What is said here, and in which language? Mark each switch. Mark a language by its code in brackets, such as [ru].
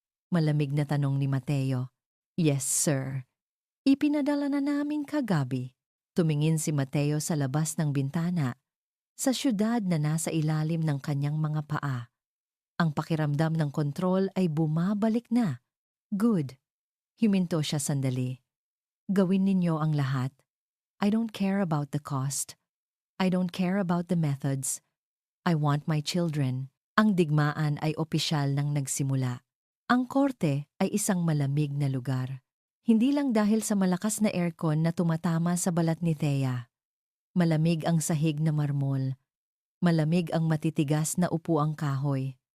[tl] Malamig na tanong ni Mateo. [en] Yes, sir. [tl] Ipinadala na namin kagabi. Tumingin si Mateo sa labas ng bintana, sa syudad na nasa ilalim ng kanyang mga paa. Ang pakiramdam ng kontrol ay bumabalik na. Good. Huminto siya sandali. Gawin ninyo ang lahat. [en] I don't care about the cost. I don't care about the methods. I want my children. [tl] Ang digmaan ay opisyal nang nagsimula. Ang korte ay isang malamig na lugar. Hindi lang dahil sa malakas na aircon na tumatama sa balat ni Thea. Malamig ang sahig na marmol. Malamig ang matitigas na upuang kahoy.